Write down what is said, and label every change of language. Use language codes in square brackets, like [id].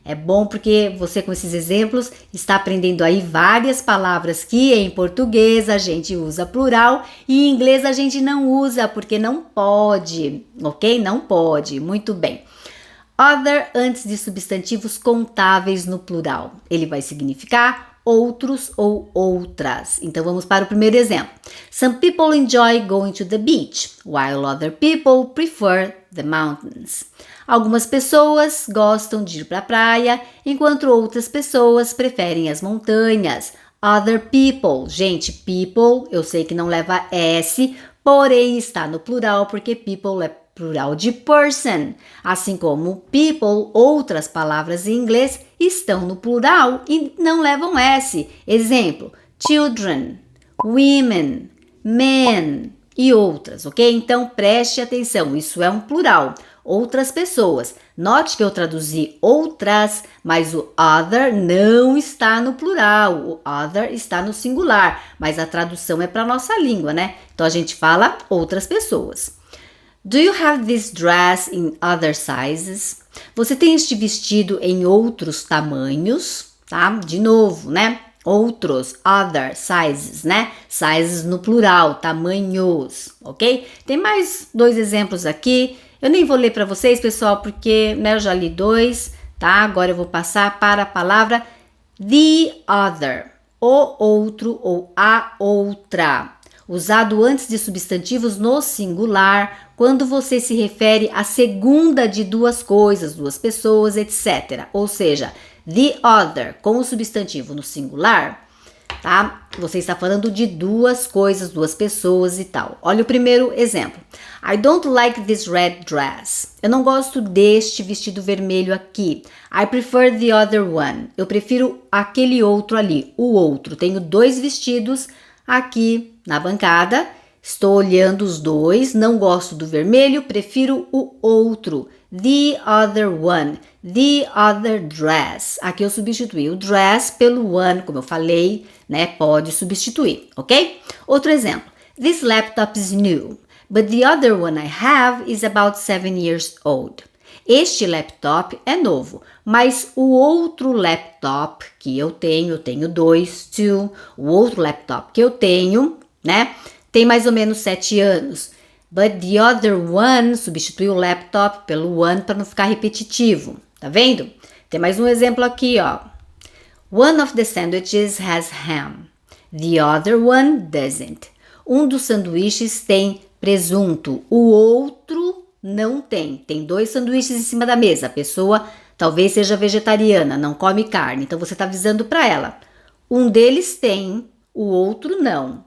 [pt] É bom porque você com esses exemplos está aprendendo aí várias palavras que em português a gente usa plural e em inglês a gente não usa porque não pode, ok? Não pode, muito bem. Other antes de substantivos contáveis no plural. Ele vai significar outros ou outras. Então vamos para o primeiro exemplo. [en] Some people enjoy going to the beach, while other people prefer the mountains. [pt] Algumas pessoas gostam de ir para a praia, enquanto outras pessoas preferem as montanhas. [en] Other people. [pt] Gente, people, eu sei que não leva S, porém está no plural porque people é plural de person. Assim como people, outras palavras em inglês estão no plural e não levam S. Exemplo, children, women, men e outras, ok? Então preste atenção, isso é um plural. Outras pessoas. Note que eu traduzi outras, mas o other não está no plural. O other está no singular, mas a tradução é para nossa língua, né? Então a gente fala outras pessoas. [en] Do you have this dress in other sizes? [pt] Você tem este vestido em outros tamanhos, tá? De novo, né? Outros, [en] other sizes, [pt] né? Sizes no plural, tamanhos, ok? Tem mais dois exemplos aqui. Eu nem vou ler para vocês, pessoal, porque né, eu já li dois, tá? Agora eu vou passar para a palavra the other, o outro ou a outra. Usado antes de substantivos no singular, quando você se refere à segunda de duas coisas, duas pessoas, etc. Ou seja, the other com o substantivo no singular, tá? Você está falando de duas coisas, duas pessoas e tal. Olha o primeiro exemplo. [en] I don't like this red dress. [pt] Eu não gosto deste vestido vermelho aqui. [en] I prefer the other one. [pt] Eu prefiro aquele outro ali, o outro. Tenho dois vestidos aqui na bancada. Estou olhando os dois. Não gosto do vermelho, prefiro o outro. [en] The other one. The other dress. [pt] Aqui eu substituí o dress pelo one, como eu falei, né? Pode substituir, ok? Outro exemplo. [en] This laptop is new, but the other one I have is about 7 years old. [pt] Este laptop é novo, mas o outro laptop que eu tenho dois, two. O outro laptop que eu tenho, né? Tem mais ou menos 7 anos. [en] But the other one, [pt] substitui o laptop pelo one para não ficar repetitivo. Tá vendo? Tem mais um exemplo aqui, ó. [en] One of the sandwiches has ham. The other one doesn't. [pt] Um dos sanduíches tem presunto. O outro não tem. Tem dois sanduíches em cima da mesa. A pessoa talvez seja vegetariana, não come carne. Então você está avisando para ela. Um deles tem, o outro não.